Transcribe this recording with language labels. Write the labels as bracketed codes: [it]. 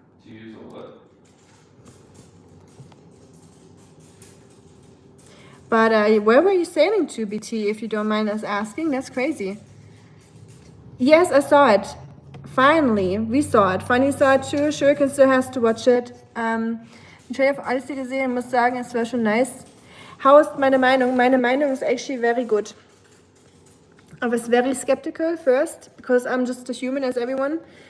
[en] To use a what? But where were you sailing to, BT, if you don't mind us asking? That's crazy. Yes, I saw it. Finally, we saw it. Funny saw it too. Shuriken still has to watch it. [de] Den Trailer für Odyssey gesehen, muss sagen, es war schon nice. [en] How is [de] meine Meinung? Meine Meinung [en] is actually very good. I was very skeptical first, because I'm just a human as everyone.